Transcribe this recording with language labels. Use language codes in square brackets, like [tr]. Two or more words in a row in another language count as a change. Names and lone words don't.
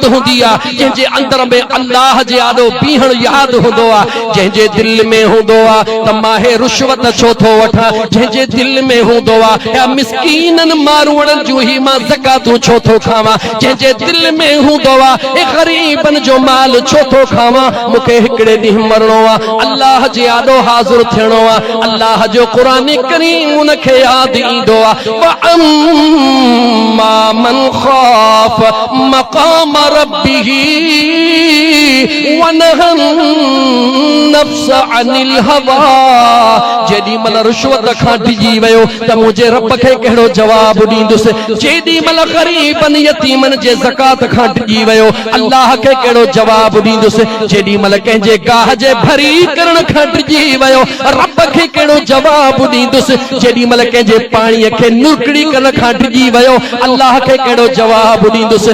[sd] हूंदी आहे, जंहिंजे अंदर में अल्लाह जे आॾो बीहण याद हूंदो आहे, जंहिंजे दिल में हूंदो आहे त मां रुश्वत छो थो वठां, जंहिंजे दिल में हूंदो आहे या मिस्कीननि मारूड़नि जूं ही मां ज़कातूं छो थो खावां, जंहिंजे दिल में हूंदो आहे ए ग़रीबनि जो माल छो थो खावां, मूंखे हिकिड़े ॾींहुं मरणो आहे, अल्लाह जे आॾो हाज़िर थियणो आहे, अल्लाह जो क़ुरान करीम उनखे याद ईंदो आहे। [ar] وأما من خاف مقام ربه ونهى النفس عن الهوى. [sd] जेॾी महिल रुश्वत खां डिॼी वियो त मुंहिंजे रब खे कहिड़ो जवाब ॾींदुसि, जेॾी महिल ग़रीबनि यतीमनि जे ज़कात खां डिॼी वियो अल्लाह खे कहिड़ो जवाब ॾींदुसि, जेॾी महिल कंहिंजे गाह जे भरी करण खां डिॼी वियो रब खे कहिड़ो जवाब ॾींदुसि, जेॾी महिल कंहिंजे पाणीअ खे नुरकड़ी करण खां डिॼी वियो अल्लाह खे कहिड़ो जवाब ॾींदुसि।